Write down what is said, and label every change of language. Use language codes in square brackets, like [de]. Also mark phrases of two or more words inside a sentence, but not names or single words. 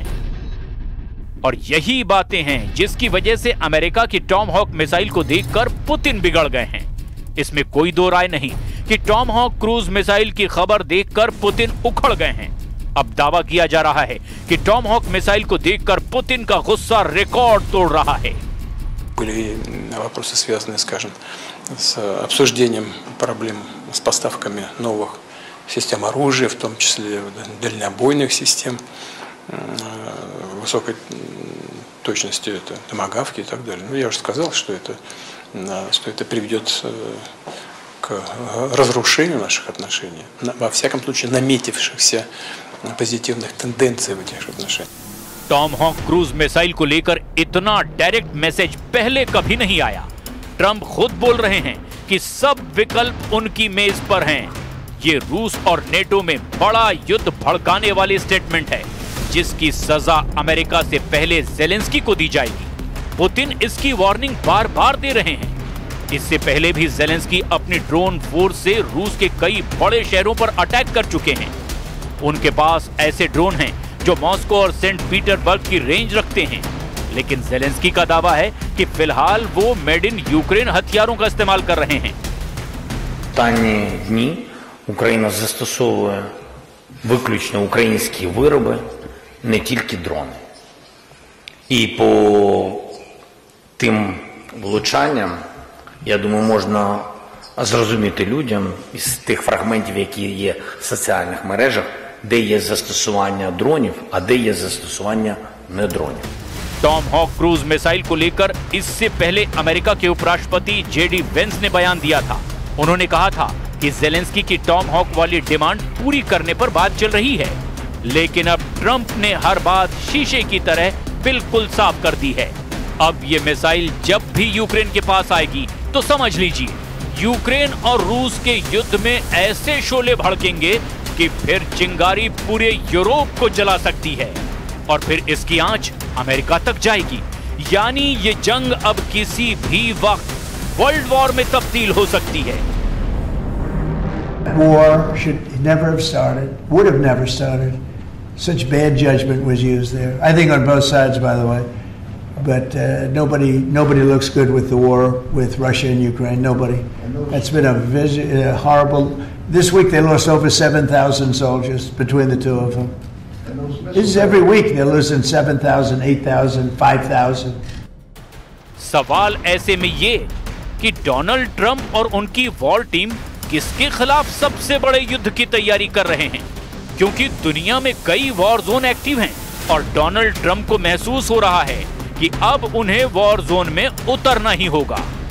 [hi] और यही बातें हैं जिसकी वजह से अमेरिका की टॉमहॉक मिसाइल को देखकर पुतिन बिगड़ गए हैं। इसमें कोई दो राय नहीं कि टॉमहॉक [en] cruise missile [hi] की खबर देखकर पुतिन उखड़ गए हैं। अब दावा किया जा रहा है कि टॉमहॉक मिसाइल को देखकर पुतिन का गुस्सा रिकॉर्ड तोड़ रहा है। [ru] Были вопросы, связанные, скажем, с обсуждением проблем с поставками новых систем оружия, в том числе дальнобойных систем высокой точности, это томагавки и так далее. Ну, я уже сказал, что это приведет к разрушению наших отношений, во всяком случае наметившихся позитивных тенденций в этих отношениях. [hi] टॉमहॉक [en] cruise missile [hi] को लेकर इतना [en] direct message [hi] पहले कभी नहीं आया। ट्रंप खुद बोल रहे हैं कि सब विकल्प उनकी मेज पर हैं। ये रूस और नेटो में बड़ा युद्ध भड़काने वाली स्टेटमेंट है, जिसकी सजा अमेरिका से पहले ज़ेलेंस्की को दी जाएगी। पुतिन इसकी वार्निंग बार बार दे रहे हैं। इससे पहले भी ज़ेलेंस्की अपनी [en] drone force [hi] से रूस के कई बड़े शहरों पर अटैक कर चुके हैं। उनके पास ऐसे ड्रोन हैं जो मॉस्को और सेंट पीटरबर्ग की रेंज रखते हैं, लेकिन ज़ेलेंस्की का दावा है कि फिलहाल वो [en] made in Ukraine [hi] हथियारों का इस्तेमाल कर रहे हैं। [uk] Останні дні Україна застосовує виключно українські вироби, не тільки дрони. І по тим влучанням, я думаю, можна зрозуміти людям із тих фрагментів, які є в соціальних мережах, де є застосування дронів, а де є застосування не дронів. [hi] टॉमहॉक [en] cruise missile [hi] को लेकर इससे पहले अमेरिका के उपराष्ट्रपति जेडी वेंस ने बयान दिया था। उन्होंने कहा था कि ज़ेलेंस्की की टॉमहॉक वाली डिमांड पूरी करने पर बात चल रही है, लेकिन अब ट्रंप ने हर बात शीशे की तरह बिल्कुल साफ कर दी है। अब ये मिसाइल जब भी यूक्रेन के पास आएगी तो समझ लीजिए, यूक्रेन और रूस के युद्ध में ऐसे शोले भड़केंगे कि फिर चिंगारी पूरे यूरोप को जला सकती है और फिर इसकी आंच अमेरिका तक जाएगी। यानी ये जंग अब किसी भी वक्त [en] world war [hi] में तब्दील हो सकती है। [en] War should never have started, would have never started. Such bad judgment was used there. I think on both sides, by the way. But nobody looks good with the war with Russia and Ukraine. Nobody. It's been a horrible. This week they lost over 7,000 soldiers between the two of them. This is every week they're losing 7,000, 8,000, 5,000. [hi] सवाल ऐसे में ये कि डोनाल्ड ट्रंप और उनकी [en] war team [hi] किसके खिलाफ सबसे बड़े युद्ध की तैयारी कर रहे हैं, क्योंकि दुनिया में कई [en] war zone [hi] एक्टिव हैं और डोनाल्ड ट्रंप को महसूस हो रहा है कि अब उन्हें [en] war zone [hi] में उतरना ही होगा।